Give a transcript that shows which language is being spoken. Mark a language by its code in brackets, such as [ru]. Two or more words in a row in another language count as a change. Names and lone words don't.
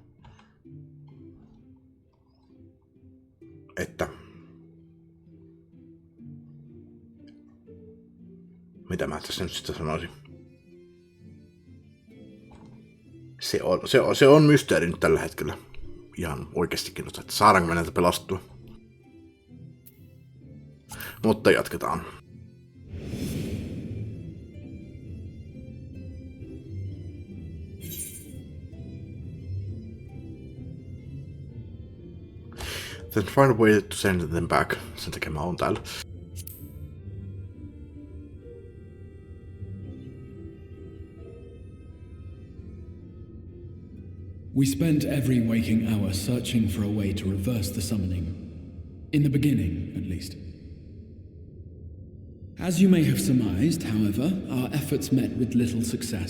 [fi] Että mitä mä tässä nyt sitten sanoisin? Se on mysteeri nyt tällä hetkellä. Ihan oikeastikin, että saadaanko me näitä pelastua. Mutta jatketaan. [en] Then find a way to send them back. [fi] Sen takia mä oon täällä. [en] We spent every waking hour searching for a way to reverse the summoning. In the beginning, at least. As you may have surmised, however, our efforts met with little success.